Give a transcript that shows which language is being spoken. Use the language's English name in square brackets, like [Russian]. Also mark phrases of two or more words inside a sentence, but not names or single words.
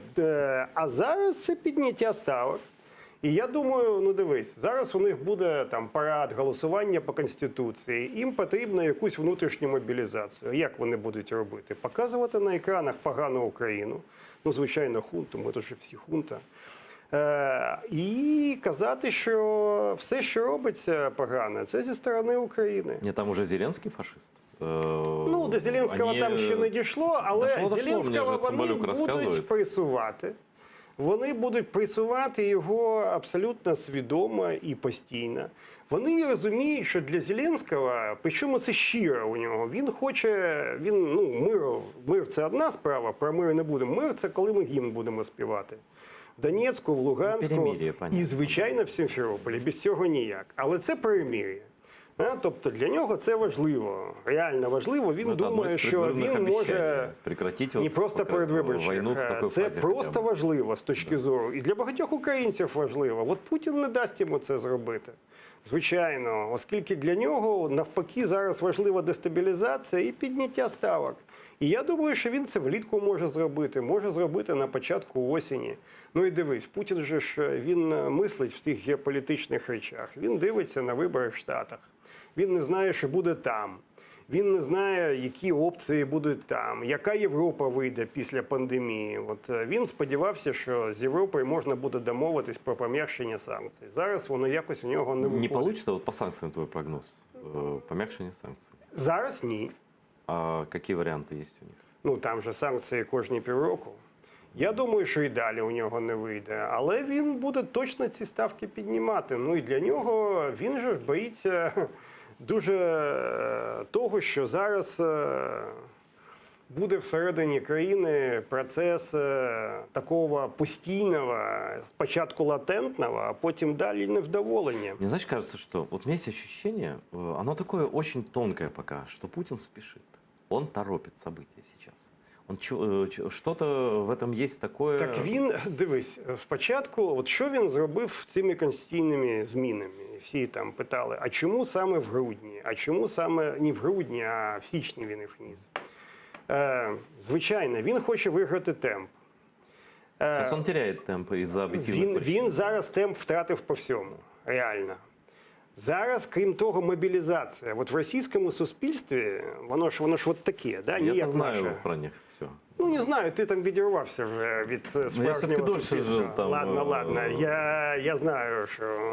[Ukrainian] А зараз це підняття ставок. І я думаю, ну дивись, зараз у них буде там парад, голосування по Конституції. Їм потрібно якусь внутрішню мобілізацію. Як вони будуть робити? Показувати на екранах погану Україну. Ну, звичайно, хунту, ми тут же всі хунта. І казати, що все, що робиться погане, це зі сторони України. [Russian] Нет, там уже Зеленский фашист. [Ukrainian] Ну, до Зеленського [Russian] Они- [Ukrainian] там ще не дійшло, але [Russian] Дошло, [Ukrainian] Зеленського мені вже вони Цимбалюк розказує. будуть пресувати. Вони будуть пресувати його абсолютно свідомо і постійно. Вони розуміють, що для Зеленського, причому це щиро у нього, він хоче, мир це одна справа, про мир не будемо. Мир це коли ми гімн будемо співати. В Донецьку, в Луганську перемир'я, понятно. і, звичайно, в Сімферополі. Без цього ніяк. Але це перемир'я. Тобто для нього це важливо, реально важливо. Він [Russian] Ну, это одно [Ukrainian] думає, [Russian] из [Ukrainian] що [Russian] предвыборных [Ukrainian] він може [Russian] обещаний. Прекратить [Ukrainian] не [Russian] вот [Ukrainian] просто [Russian] пока [Ukrainian] передвиборчих. [Russian] войну в такой [Ukrainian] Це [Russian] фазе [Ukrainian] просто [Russian] хотя бы. [Ukrainian] важливо з точки зору. І для багатьох українців важливо. От Путін не дасть йому це зробити. Звичайно, оскільки для нього навпаки зараз важлива дестабілізація і підняття ставок. І я думаю, що він це влітку може зробити на початку осені. Ну і дивись, Путін же ж він мислить в цих геополітичних речах. Він дивиться на вибори в Штатах. Він не знає, що буде там. Він не знає, які опції будуть там, яка Європа вийде після пандемії. От він сподівався, що з Європою можна буде домовитись про пом'якшення санкцій. Зараз воно якось у нього не Не виходить. [Russian] получится вот по санкциям твой прогноз? Помягчение санкций. [Ukrainian] Зараз ні. [Russian] А какие варианты есть у них? [Ukrainian] Ну там же санкції кожні півроку. Я думаю, що і далі у нього не вийде. Але він буде точно ці ставки піднімати. Ну і для нього він же боїться дуже того, що зараз буде всередині країни процес такого постійного, спочатку латентного, а потім далі невдоволення. [Russian] Мне, знаешь, кажется, что вот у меня есть ощущение, оно такое очень тонкое пока, что Путин спешит. Он торопит события сейчас. Что-то в этом есть такое... [Ukrainian] Так він, дивись, спочатку, от що він зробив цими конституційними змінами? Всі там питали, а чому саме в грудні? А чому саме не в грудні, а в січні він їх вніс? Звичайно, він хоче виграти темп. [Russian] Сейчас он теряет темп из-за объективных причин. [Ukrainian] Він зараз темп втратив по всьому, реально. Зараз, крім того, мобілізація. От в російському суспільстві, воно ж от таке, да? Я Ніяк знаю наше. про них все. Ну, не знаю, ти там відірвався вже від все-таки справжнього [Russian] дольше [Ukrainian] суспільства. жив там, Ладно. Я знаю, що...